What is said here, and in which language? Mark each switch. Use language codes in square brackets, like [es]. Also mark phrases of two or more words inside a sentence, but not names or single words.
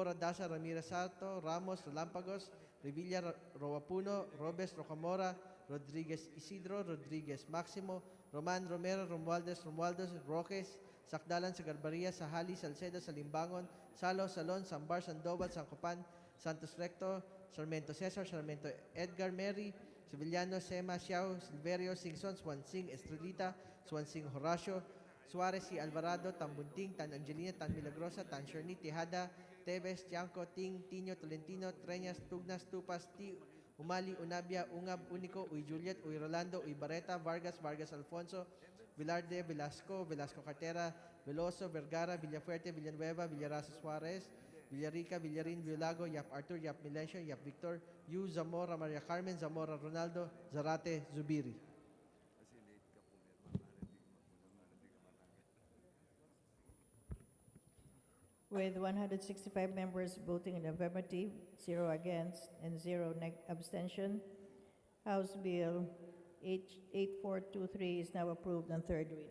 [en] Radasa, Ramirez Sato, Ramos, Lampagos, Revilla, Roapuno, Robes, Rocamora, Rodriguez Isidro, Rodriguez Maximo, Roman Romero, Romualdez, Roques, Sakdalan, Sagarbaria, Sahali, Salcedo, Salimbangon, Salo, Salon, Sambar, Sandoval, Sancopan, Santos Recto, Sarmiento Cesar, Sarmiento Edgar Mary, Sevillano, Sema, Xiao, Silverio, Singson, Swansing, Estrelita, Swansing Horacio, Suarez y Alvarado, Tan Bunting, Tan Angelina, Tan Milagrosa, Tan Sherni, Tejada, Teves, Tianco, Ting, Tino, Tolentino, Treñas, Tugnas, Tupas, Umali, Unabia, Ungab, Unico, Uy Juliet, Uy Rolando, Uy Barreta, Vargas, Vargas Alfonso, Vilarde, Velasco, Velasco Cartera, Veloso, Vergara, Villafuerte, Villanueva, Villarasa Suarez, Villarica, Villarin, Villago, Yap Arthur, Yap Milencio, Yap Victor, Yu, Zamora, Maria Carmen, Zamora, Ronaldo, Zarate, Zubiri. With 165 members voting in the affirmative, 0 against, and 0 abstention, House Bill 8423 is now approved on third reading.